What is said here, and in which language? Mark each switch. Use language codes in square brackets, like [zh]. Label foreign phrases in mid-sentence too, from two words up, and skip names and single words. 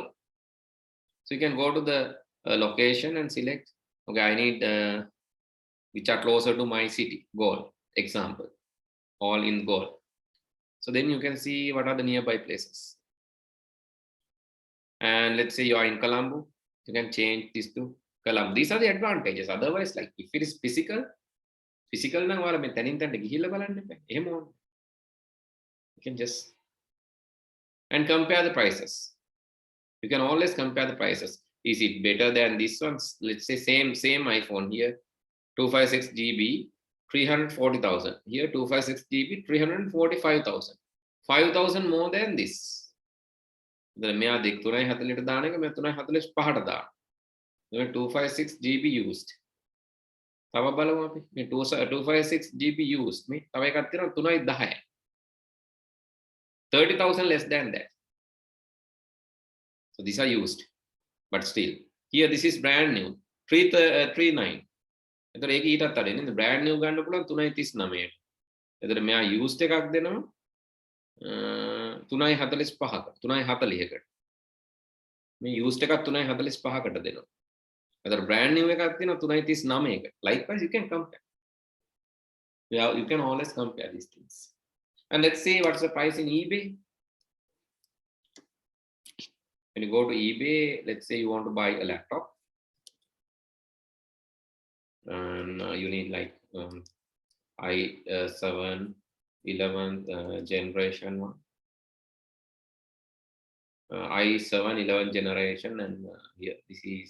[en] So you can go to the location and select, okay, I need which are closer to my city, goal, example, all in goal. So then you can see what are the nearby places. And let's say you are in Colombo, you can change this to Colombo. These are the advantages. Otherwise, like if it is physical [si] නම් ඔයාලා මේ තනින් තනට ගිහිල්ලා බලන්න එපා. එහෙම ඕන. [en] You can just and compare the prices. You can always compare the prices. Is it better than this one? Let's say same iPhone here, 256 GB, 340,000. Here 256 GB, 345,000. 5,000 more than this. [si] දැන් මෙයා 340ට දාන එක මම 345ට දාන. 256 GB used. තව බලමු අපි. මේ 256 GB used. මේ තව එකක් තියෙනවා 310. [en] 30,000 less than that. So these are used, but still here this is brand new 339. [si] එතකොට ඒක ඊටත් අඩුයි නේද? [en] brand new [si] ගන්න පුළුවන් 339ට. එතකොට මෙයා used එකක් දෙනවා 345කට 340කට. මේ used එකක් 345කට දෙනවා. එතකොට [en] brand new [si] එකක් දෙනවා 339කට. [en] Likewise you can compare. You can always compare these things. And let's see what's the price in eBay. When you go to eBay, let's say you want to buy a laptop, and you need like i7 11th generation one, i7 11th generation, and here this is.